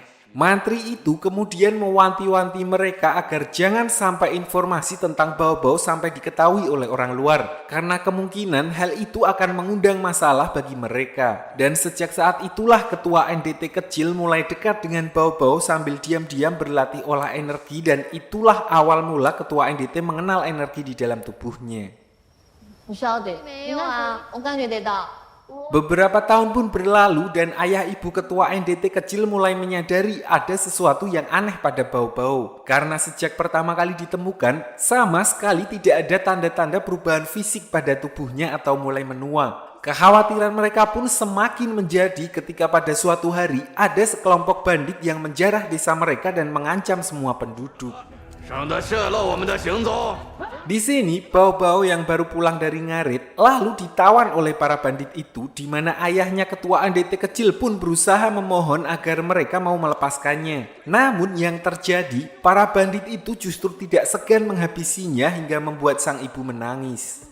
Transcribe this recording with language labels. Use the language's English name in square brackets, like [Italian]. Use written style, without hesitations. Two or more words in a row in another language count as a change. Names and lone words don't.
[Indonesian] Mantri itu kemudian mewanti-wanti mereka agar jangan sampai informasi tentang Bao-Bao sampai diketahui oleh orang luar, karena kemungkinan hal itu akan mengundang masalah bagi mereka. Dan sejak saat itulah ketua NDT kecil mulai dekat dengan Bao-Bao sambil diam-diam berlatih olah energi, dan itulah awal mula ketua NDT mengenal energi di dalam tubuhnya. [Chinese] 你晓得？没有啊，我感觉得到。 [Indonesian] Beberapa tahun pun berlalu dan ayah ibu ketua NDT kecil mulai menyadari ada sesuatu yang aneh pada Bao-Bao. Karena sejak pertama kali ditemukan, sama sekali tidak ada tanda-tanda perubahan fisik pada tubuhnya atau mulai menua. Kekhawatiran mereka pun semakin menjadi ketika pada suatu hari ada sekelompok bandit yang menjarah desa mereka dan mengancam semua penduduk. [Chinese] 省得泄露我们的行踪。 [Indonesian] Di sini, Bao-Bao yang baru pulang dari ngarit lalu ditawan oleh para bandit itu, di mana ayahnya ketua NDT kecil pun berusaha memohon agar mereka mau melepaskannya. Namun yang terjadi, para bandit itu justru tidak segan menghabisinya hingga membuat sang ibu menangis.